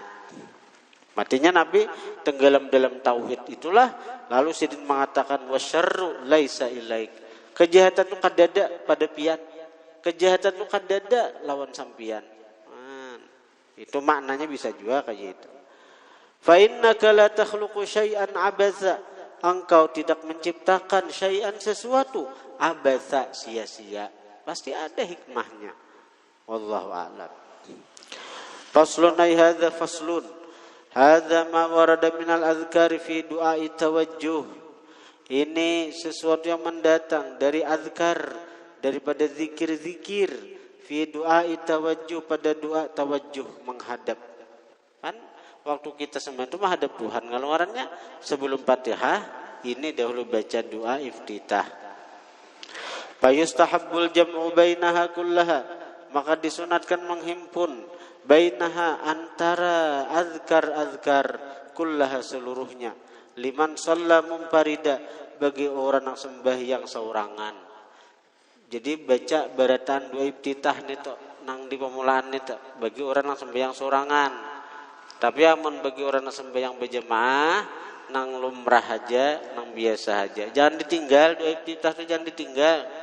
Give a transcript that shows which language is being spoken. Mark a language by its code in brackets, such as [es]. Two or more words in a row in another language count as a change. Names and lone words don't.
[id] Matinya Nabi tenggelam dalam tauhid itulah, lalu sidin mengatakan [ar] والشر ليس إليك, [id] kejahatan itu kadada pada pian, kejahatan itu kadada lawan sampian. Itu maknanya bisa juga kayak itu. [ar] فإنك لا تخلق شيئا عبثا, [id] engkau tidak menciptakan syai'an sesuatu abatha, sia-sia, pasti ada hikmahnya. [ar] والله أعلم. فصل أي هذا فصل. هذا ما ورد من الأذكار في دعاء التوجه. [id] Ini sesuatu yang mendatang dari azkar, daripada zikir-zikir, [ar] في دعاء التوجه, [id] pada doa tawajjuh, menghadap. Kan waktu kita sembahyang itu menghadap Tuhan. Ngeluarannya sebelum Fatihah ini dahulu baca doa iftitah. [ar] فيستحب الجمع بينها كلها, [id] maka disunatkan menghimpun bainaha, antara azkar-azkar, kullaha, seluruhnya, [ar] لمن صلى منفردا, [id] bagi orang yang sembahyang seorangan. [bjn] Jadi baca baratan dua iftitah nito nang di pemulaan nito bagi orang yang sembahyang seorangan. [id] Tapi amun bagi orang yang sembahyang berjemaah nang lumrah aja, nang biasa aja, jangan ditinggal dua iftitah itu, jangan ditinggal.